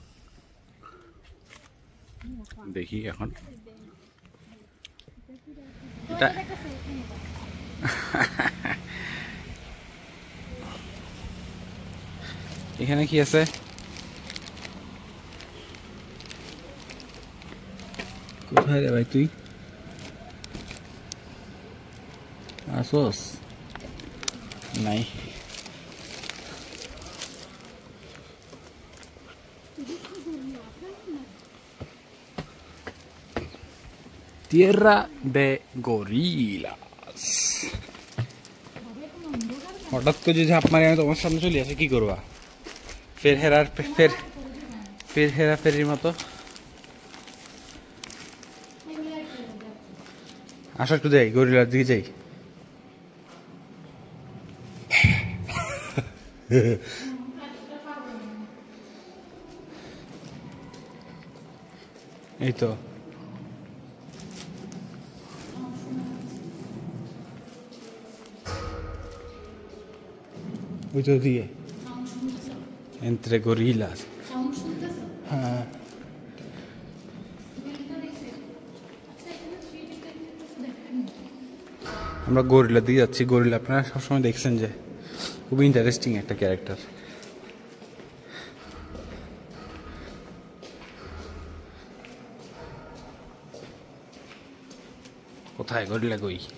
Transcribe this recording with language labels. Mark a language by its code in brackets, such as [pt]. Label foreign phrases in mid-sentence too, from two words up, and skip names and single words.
[bn] দেখি এখন এটা এখানে কি আছে? কোথায় রে ভাই তুই আসোস? [es] নাই। Tierra de gorilas. [bn] হঠাৎ করে যদি ঝাঁপ মারি আমি তোমার সামনে চলে আসে কি করবা? ফের হেরাফেরির মতো। আসো একটু যাই, গরিলার দিকে যাই। এই তো ওই তো দিয়ে [es] entre gorilas। [bn] হ্যাঁ, আমরা গরিলা দিয়ে যাচ্ছি। গরিলা আপনারা সবসময় দেখছেন যে খুব ইন্টারেস্টিং একটা ক্যারেক্টার। কোথায় গরিলা? কই?